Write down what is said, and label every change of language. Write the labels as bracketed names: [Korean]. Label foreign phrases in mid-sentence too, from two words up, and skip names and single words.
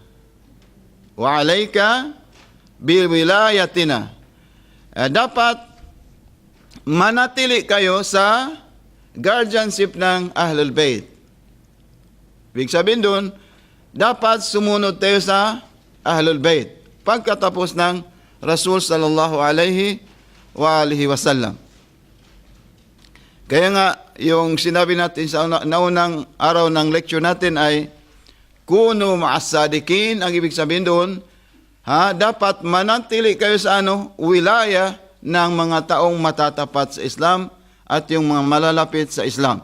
[Arabic] وعليك بولايتنا. [Filipino] Dapat manatili kayo sa guardianship ng Ahlul Bayt. Ibig sabihin doon, dapat sumunod tayo sa Ahlul Bayt pagkatapos ng Rasul [Arabic] صلى الله عليه وآله وسلم. [Filipino] Kaya nga, yung sinabi natin sa naunang araw ng lecture natin ay [Arabic] كونوا مع الصادقين. [Filipino] Ang ibig sabihin doon, dapat manatili kayo sa wilaya ng mga taong matatapat sa Islam at yung mga malalapit sa Islam.